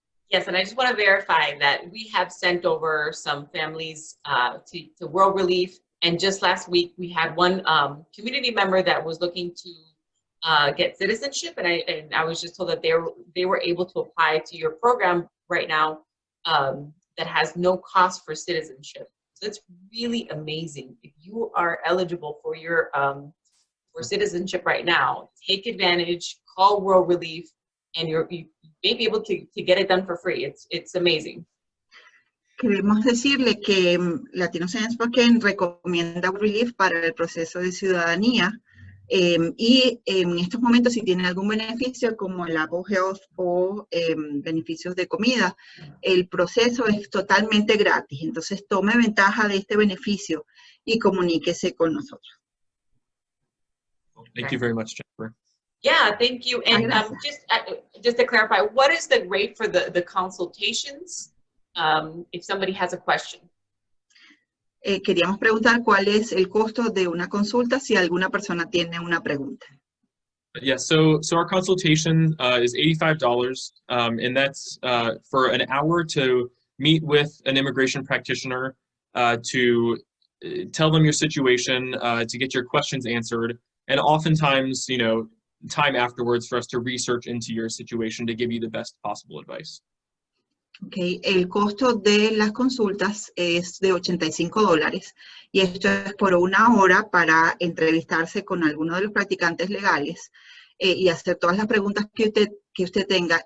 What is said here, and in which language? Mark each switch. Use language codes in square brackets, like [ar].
[en] Yes, and I just want to verify that we have sent over some families to World Relief, and just last week we had one community member that was looking to get citizenship, and I was just told that they were able to apply to your program right now that has no cost for citizenship. So it's really amazing. If you are eligible for your for citizenship right now, take advantage, call World Relief, and you may be able to get it done for free. It's amazing. [es] Queremos decirle que Latinos en Spokane recomienda World Relief para el proceso de ciudadanía. Y en estos momentos, si tienen algún beneficio como el Apple Health o beneficios de comida, el proceso es totalmente gratis. Entonces, tome ventaja de este beneficio y comuníquese con nosotros. [en] Thank you very much, Jennifer. Yeah, thank you. And just to clarify, what is the rate for the consultations if somebody has a question? [es] Queríamos preguntar cuál es el costo de una consulta si alguna persona tiene una pregunta. [en] Yeah, so our consultation is $85, and that's for an hour to meet with an immigration practitioner to tell them your situation, to get your questions answered, and oftentimes, time afterwards for us to research into your situation to give you the best possible advice. Okay. [es] El costo de las consultas es de $85 y esto es por una hora para entrevistarse con alguno de los practicantes legales y hacer todas las preguntas que usted tenga.